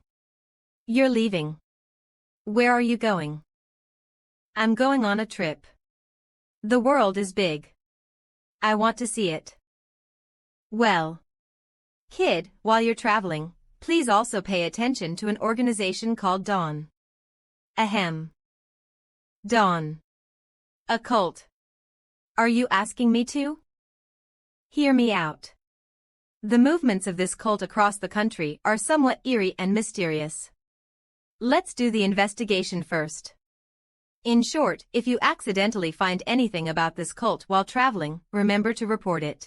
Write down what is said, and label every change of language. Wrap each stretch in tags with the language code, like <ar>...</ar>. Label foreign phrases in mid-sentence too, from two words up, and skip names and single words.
<en>You're leaving. Where are you going? I'm going on a trip. The world is big. I want to see it. Well, kid, while you're traveling, please also pay attention to an organization called Dawn. Ahem. Dawn. A cult. Are you asking me to? Hear me out. The movements of this cult across the country are somewhat eerie and mysterious. Let's do the investigation first. In short, if you accidentally find anything about this cult while traveling, remember to report it.</en>